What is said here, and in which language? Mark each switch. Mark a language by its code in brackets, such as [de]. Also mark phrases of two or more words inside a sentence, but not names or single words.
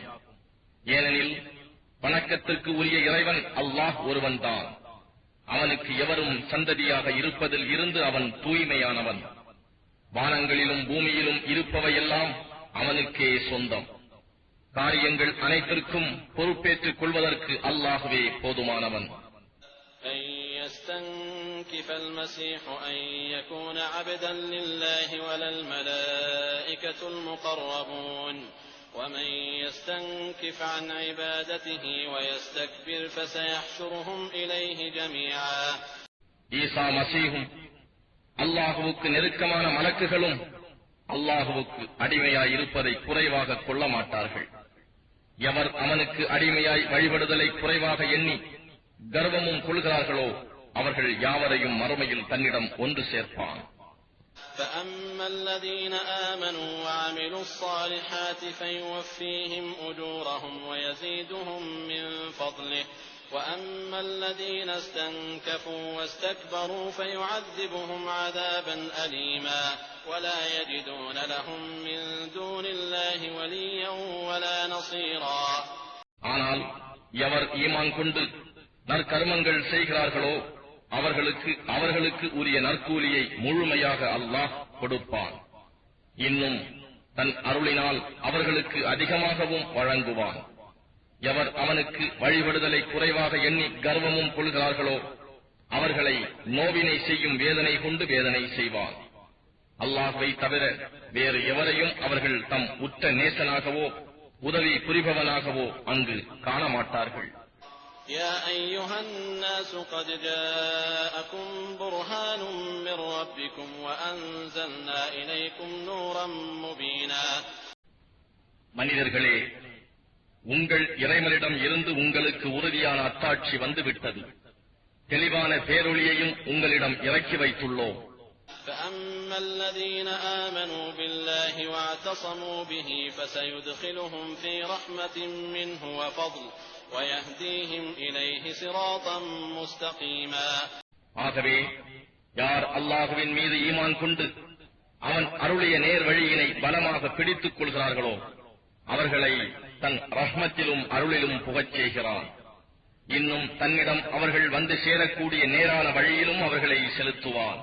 [ta] ஏனெனில் வணக்கத்திற்கு உரிய இறைவன் அல்லாஹ் ஒருவன்தான். அவனுக்கு எவரும் சந்ததியாக இருப்பதில் இருந்து அவன் தூய்மையானவன். வானங்களிலும் பூமியிலும் இருப்பவையெல்லாம் அவனுக்கே சொந்தம். காரியங்கள் அனைத்திற்கும் பொறுப்பேற்றுக் கொள்வதற்கு அல்லாஹ்வே போதுமானவன். [ar] يستنكف المسيح أن يكون عبدا لله ولا الملائكة المقربون ومن يستنكف عن عبادته ويستكبر فسيحشرهم إليه جميعا. [ta] ஈசா மசீஹும் அல்லாஹுவுக்கு நெருக்கமான மலக்குகளும் அல்லாஹுவுக்கு அடிமையாய் இருப்பதை குறைவாக கொள்ள மாட்டார்கள். எவர் அவனுக்கு அடிமையாய் வழிபடுதலை குறைவாக எண்ணி கர்வமும் கொள்கிறார்களோ அவர்கள் யாவரையும் மறுமையில் தன்னிடம் ஒன்று சேர்ப்பான். [ar] فأما الذين آمنوا وعملوا الصالحات فيوفيهم أجورهم ويزيدهم من فضله وأما الذين استنكفوا واستكبروا فيعذبهم عذابا أليما ولا يجدون لهم من دون الله وليا ولا نصيرا. [ta] ஆனால் எவர் ஈமான் கொண்டு நற்கர்மங்கள் செய்கிறார்களோ அவர்களுக்கு உரிய நற்கூலியை முழுமையாக அல்லாஹ் கொடுப்பான். இன்னும் தன் அருளினால் அவர்களுக்கு அதிகமாகவும் வழங்குவான். எவர் அவனுக்கு வழிபடுதலை குறைவாக எண்ணி கர்வமும் கொள்கிறார்களோ அவர்களை நோவினை செய்யும் வேதனை கொண்டு வேதனை செய்வான். அல்லாஹ்வை தவிர வேறு எவரையும் அவர்கள் தம் உற்ற நேசனாகவோ உதவி புரிபவனாகவோ அங்கு காணமாட்டார்கள். [ar] يا أيها الناس قد جاءكم برهان من ربكم وأنزلنا إليكم نورا مبينا. [ta] மனிதர்களே, உங்கள் இறைவனிடம் இருந்து உங்களுக்கு உறுதியான அத்தாட்சி வந்துவிட்டது. தெளிவான பேரொளியையும் உங்களிடம் இறக்கி வைத்துள்ளோம். [ar] فأما الذين آمنوا بالله واعتصموا به فسيدخلهم في رحمة منه وفضل ويهديهم إليه صراطا مستقيما. [ta] ஆகவே யார் அல்லாஹ்வின் மீது ஈமான் கொண்டு அவன் அருளிய நேர் வழியினை பலமாக பிடித்துக் கொள்கிறார்களோ அவர்களை தன் ரஹ்மத்திலும் அருளிலும் புகச் செய்கிறான். இன்னும் தன்னிடம் அவர்கள் வந்து சேரக்கூடிய நேரான வழியிலும் அவர்களை செலுத்துவான்.